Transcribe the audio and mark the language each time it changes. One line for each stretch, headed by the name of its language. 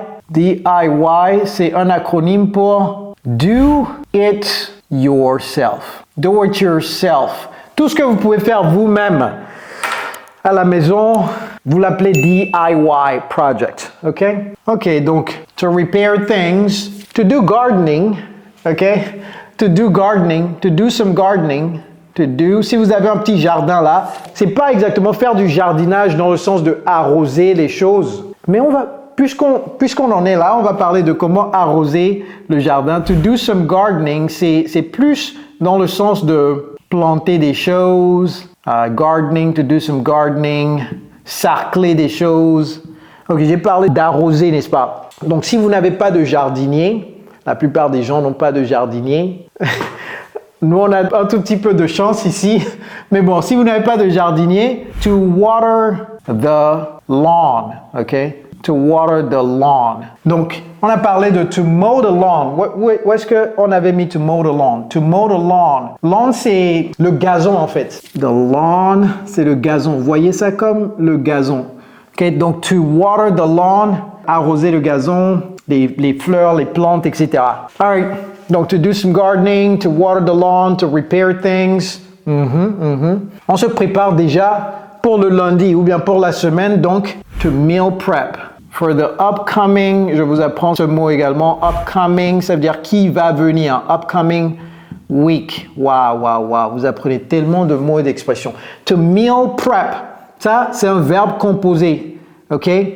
French: DIY, c'est un acronyme pour
English: Do It Yourself. Do it yourself.
French: Tout ce que vous pouvez faire vous-même à la maison, vous l'appelez DIY project, ok?
English: Ok, donc, to repair things, to do gardening, ok? To do some gardening,
French: si vous avez un petit jardin là, c'est pas exactement faire du jardinage dans le sens de arroser les choses, mais on va puisqu'on en est là, on va parler de comment arroser le jardin. To do some gardening, c'est plus dans le sens de planter des choses, gardening,
English: to do some gardening,
French: sarcler des choses. Ok, j'ai parlé d'arroser, n'est-ce pas? Donc, si vous n'avez pas de jardinier, la plupart des gens n'ont pas de jardinier. Nous, on a un tout petit peu de chance ici. Mais bon, si vous n'avez pas de jardinier,
English: to water the lawn,
French: ok?
English: To water the lawn.
French: Donc, on a parlé de
English: to mow the lawn.
French: Où est-ce qu'on avait mis
English: to mow the lawn? To mow the lawn.
French: Lawn, c'est le gazon, en fait. The lawn, c'est le gazon. Vous voyez ça comme le gazon. Ok, donc,
English: to water the lawn,
French: arroser le gazon, les fleurs, les plantes, etc.
English: All right. Donc, to do some gardening, to water the lawn, to repair things.
French: On se prépare déjà pour le lundi ou bien pour la semaine, donc,
English: to meal prep. For the upcoming,
French: je vous apprends ce mot également, upcoming, ça veut dire qui va venir,
English: upcoming week.
French: Wow, vous apprenez tellement de mots et d'expressions.
English: To meal prep,
French: ça, c'est un verbe composé, ok?